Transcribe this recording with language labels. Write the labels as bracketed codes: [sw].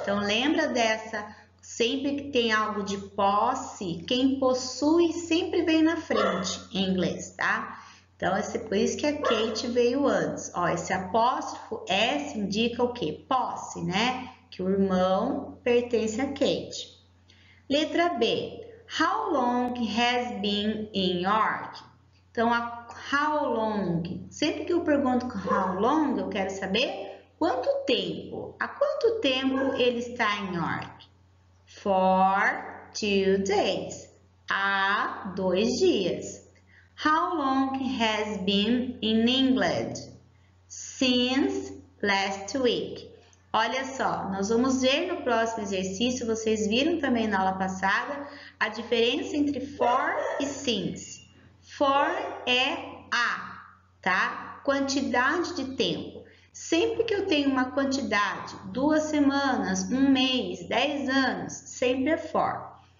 [pt] Então, lembra dessa, sempre que tem algo de posse, quem possui sempre vem na frente em inglês, tá? Então, por isso que a Kate veio antes. Ó, esse apóstrofo S indica o quê? Posse, né? Que o irmão pertence a Kate. Letra B. [en] How long has been in York? [pt] Então, a how long. Sempre que eu pergunto how long, eu quero saber quanto tempo. Há quanto tempo ele está em York? [en] For 2 days. [pt] Há 2 dias. [en] How long has been in England? Since last week. [pt] Olha só, nós vamos ver no próximo exercício, vocês viram também na aula passada, a diferença entre for e since. For é a, tá? Quantidade de tempo. Sempre que eu tenho uma quantidade, 2 semanas, 1 mês, 10 anos, sempre é for.